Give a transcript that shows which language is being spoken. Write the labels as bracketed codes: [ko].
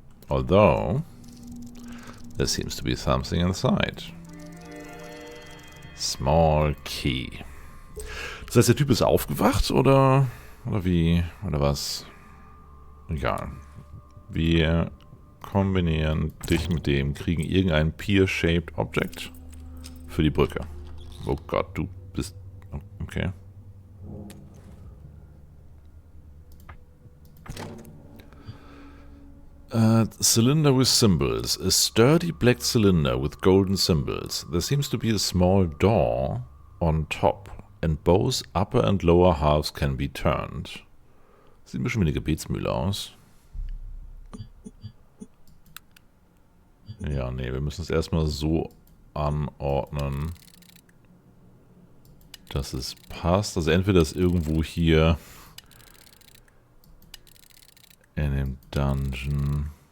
[en] Although, there seems to be something inside. Small key. [de] Das heißt, der Typ ist aufgewacht, oder wie, oder was? Egal. Wir kombinieren dich mit dem, kriegen irgendein Pear-Shaped Object für die Brücke. Oh Gott, du bist... Okay. [en] Cylinder with symbols. A sturdy black cylinder with golden symbols. There seems to be a small door on top. And both upper and lower halves can be turned. [de] Sieht ein bisschen wie eine Gebetsmühle aus. Ja, nee, wir müssen es erstmal so anordnen, dass es passt. Also entweder ist irgendwo hier in dem Dungeon...